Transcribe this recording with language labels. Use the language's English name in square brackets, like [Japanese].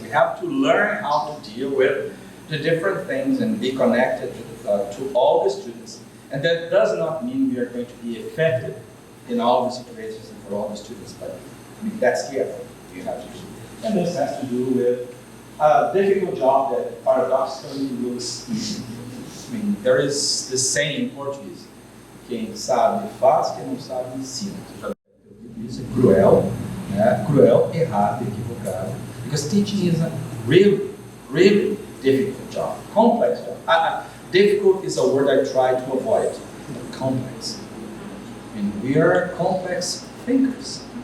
[English] We have to learn how to deal with the different things and be connected to all the students. And that does not mean we are going to be effective in all the situations and for all the students, but I mean, that's the effort you have to do. And this has to do with a difficult job that paradoxically looks easy. I mean, there is this saying in Portuguese, quem sabe faz, quem não sabe ensina. [Portuguese] Isso é cruel, né? Cruel, errado, equivocado. [English] Because teaching is a really, really difficult job, complex job. Difficult is a word I try to avoid. Complex. I mean, we are complex thinkers.